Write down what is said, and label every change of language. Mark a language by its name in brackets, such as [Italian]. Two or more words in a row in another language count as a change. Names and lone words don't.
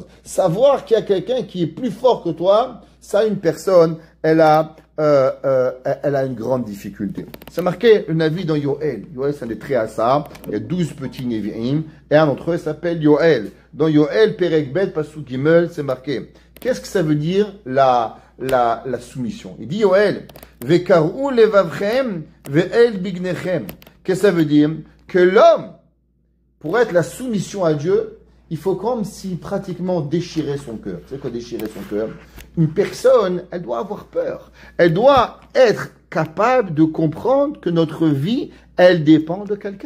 [French] Savoir qu'il y a quelqu'un qui est plus fort que toi, ça, une personne, elle a une grande difficulté. C'est marqué un avis dans Yoël. Yoël, c'est un des traits à ça. Il y a 12 petits Nevi'im, et un d'entre eux s'appelle Yoël. Dans Yoël, [Hebrew] פרק בית, פסוק גימל, [French] c'est marqué. Qu'est-ce que ça veut dire la la soumission. Il dit, [Hebrew] Yoel, וקרעו לבבכם, ואל בגדיכם. [French] Qu'est-ce que ça veut dire? Que l'homme, pour être la soumission à Dieu, il faut comme si pratiquement déchirer son cœur. Tu sais quoi déchirer son cœur? Une personne, elle doit avoir peur. Elle doit être capable de comprendre que notre vie, elle dépend de quelqu'un.